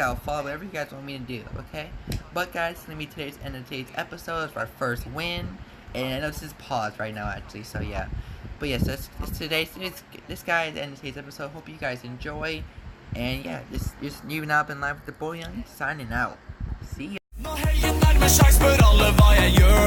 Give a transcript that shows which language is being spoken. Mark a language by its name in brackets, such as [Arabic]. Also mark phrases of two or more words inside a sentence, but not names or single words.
[English] I'll follow whatever you guys want me to do. Okay, but guys, it's gonna be today's end of today's episode. It's our first win, and I know this is paused right now actually. So yeah, but yes, this guy's end of today's episode. Hope you guys enjoy. And yeah, just you've now been live with the boy young signing out. See ya. [Norwegian] Nå helgen nærmer seg, spør alle hva jeg